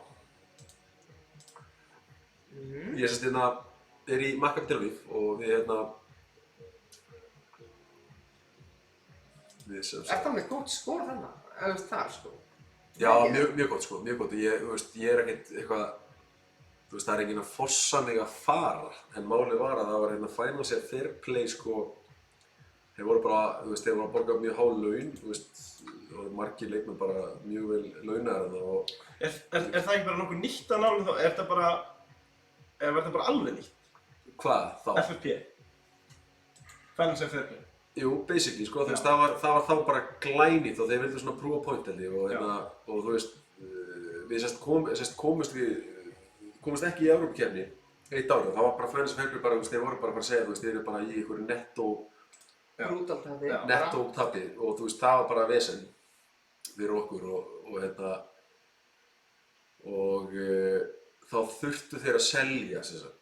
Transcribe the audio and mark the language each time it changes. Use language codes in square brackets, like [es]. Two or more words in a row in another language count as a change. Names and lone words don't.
[is] Ég sérst er í Maccabi Tel Aviv og við Er það með gott skor þannig? Þar, sko? Já, mjög gott, sko, mjög gott. Ég er ekkert eitthvað, það er enginn að forsa mig að fara, en málið var að það var [en] financial fair play, [is] sko. Þeir voru bara, þeir voru að borga mjög há laun, og eru margir leikmenn bara mjög vel launaðir þarna og Er það ekki bara nokkuð nýtt að nálega þá? Er þetta bara alveg nýtt? hvað þá? FFP? [en] Finance and Fair Play? [is] Jú, basically, sko, þú veist, það var þá bara glænýtt og þeir vildu svona [en] proof a point [is] held ég og þú veist, við komumst ekki í Evrópukeppni eitt árið og það var bara [en] Finance and Fair Play [is] bara, þú veist, þeir voru bara að segja, þú veist, þeir eru bara í einhverju nettó tapi og þú veist, það var bara vesen fyrir okkur og þá þurftu þeir að selja, sem sagt.